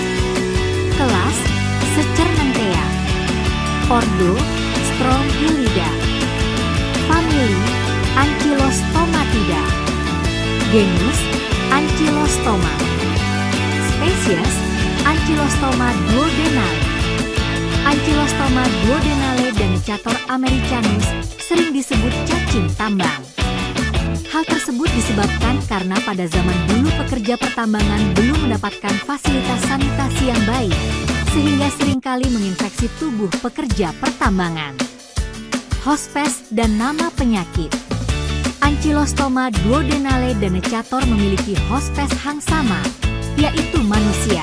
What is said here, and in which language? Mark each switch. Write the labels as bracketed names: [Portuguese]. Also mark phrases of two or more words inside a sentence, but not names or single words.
[Indonesian] Kelas Secernentea. Ordo Strongylidae. Famili Ankylostomatidae. Genus Ankylostoma. Spesies Ankylostoma duodenale. Ankylostoma duodenale dan Cator americanus sering disebut cacing tambang. Hal tersebut disebabkan karena pada zaman dulu pekerja pertambangan belum mendapatkan fasilitas sanitasi yang baik, sehingga seringkali menginfeksi tubuh pekerja pertambangan. Hospes dan nama penyakit. Ankylostoma duodenale dan Cator memiliki hospes yang sama, yaitu manusia.